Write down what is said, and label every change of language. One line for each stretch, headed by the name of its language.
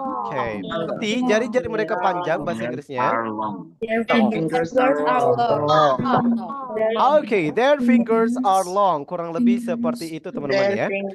Indonesian: Oke, berarti jari-jari mereka panjang bahasa Inggrisnya.
English: Oke, their fingers are long.
Indonesian: Kurang lebih seperti itu teman-teman ya.